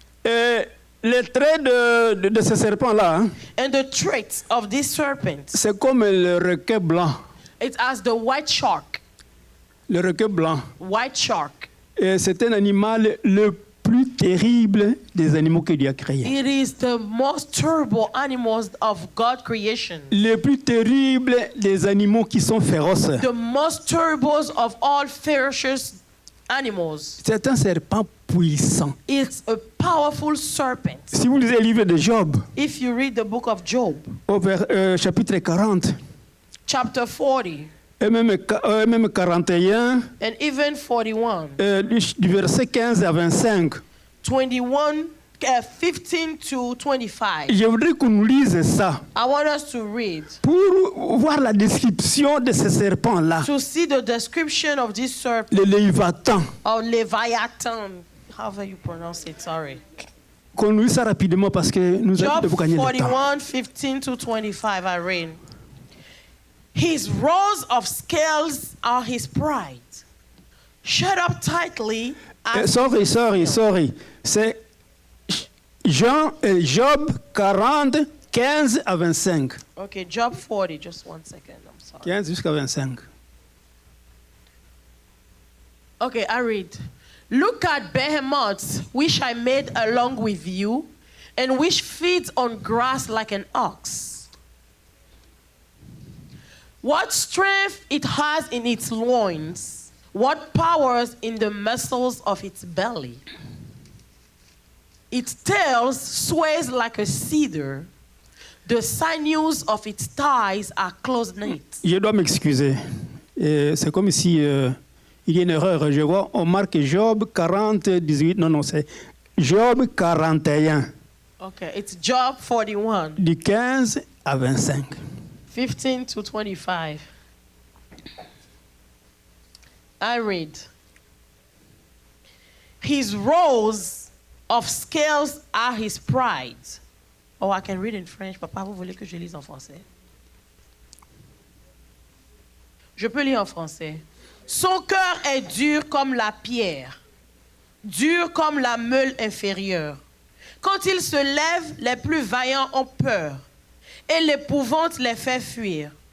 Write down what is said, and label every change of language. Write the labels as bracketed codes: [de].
[fr] Et les traits de ce serpent-là, hein, [en] And the traits of this serpent, [fr] c'est comme le requin blanc. [en] it's as the white shark. [fr] Le requin blanc. [en] White shark. [fr] Et c'est un animal le plus terrible des animaux que Dieu a créés. [en] It is the most terrible animals of God creation. [fr] Le plus terrible des animaux qui sont féroces. [en] The most terrible of all ferocious animals. [fr] C'est un serpent puissant. [en] It's a powerful serpent. [fr] Si vous lisez le livre de Job, [en] If you read the book of Job, [fr] chapitre 40, [en] chapter 40, [fr] et même 41, [en] and even 41, [fr] du verset 15 à 25, [en] 21, 15 to 25. [fr] je voudrais qu'on nous lise ça [en] I want us to read, [fr] pour voir la description de ce serpent-là, [en] to see the description of this serpent, [fr] le Léviathan. [en] or Leviathan, however you pronounce it, sorry. [fr] Qu'on nous lise ça rapidement parce que nous [en] Job [fr] avons gagner le temps. [en] 41, 15 to 25, I read. His rows of scales are his pride. Shut up tightly. Sorry. [fr] C'est Job 40, 15 à 25. [en] Okay, Job 40, just one second, I'm sorry. [fr] 15 jusqu'à 25. [en] Okay, I read. Look at behemoths, which I made along with you, and which feeds on grass like an ox. What strength it has in its loins, what powers in the muscles of its belly. Its tail sways like a cedar. The sinews of its thighs are close-knit. [fr] Je dois m'excuser. C'est comme si il y a une erreur. Je vois, on marque Job 40, 18. Non, c'est Job 41. [en] Okay, it's Job 41. [fr] Du 15 à 25. [en] 15 to 25. I read. His rows of scales are his pride. Oh, I can read in French. [fr] Papa, vous voulez que je lise en français? Je peux lire en français. Son cœur est dur comme la pierre, dur comme la meule inférieure. Quand il se lève, les plus vaillants ont peur, et l'épouvante les fait fuir.